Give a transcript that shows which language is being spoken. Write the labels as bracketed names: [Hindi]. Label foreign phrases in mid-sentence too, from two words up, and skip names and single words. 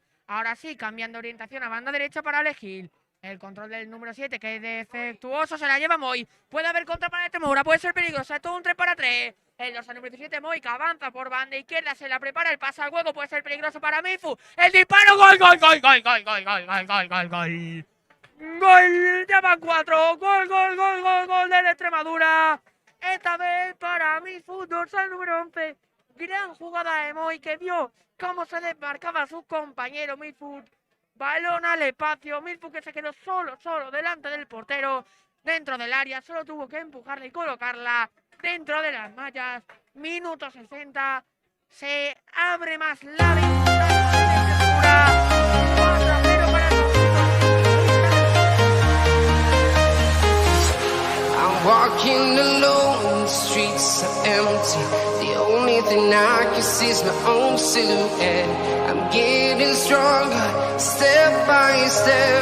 [Spanish] Ahora sí, cambiando orientación a banda derecha para Ale Gil. El control del número 7 que es defectuoso. Se la lleva Moy. Puede haber contra para Temura. Puede ser peligrosa. Es todo un 3 para 3. El dorsal número 17, Moy, que avanza por banda izquierda, se la prepara, el pase al hueco, puede ser peligroso para Mifu. El disparo, gol, gol, gol, gol, gol, gol, gol, gol, gol, gol, gol. Gol, ya van 4, gol, gol, gol, gol, gol de la Extremadura. Esta vez para Mifu, dorsal número 11. Gran jugada de Moy, que vio cómo se desmarcaba a su compañero Mifu. Balón al espacio, Mifu que se quedó solo delante del portero, dentro del área, solo tuvo que empujarla y colocarla dentro de las mallas. Minuto 60, se abre más la ventaja de la para [English] I'm walking alone, the streets are empty. The only thing I can see is my own silhouette. I'm getting stronger, step by step.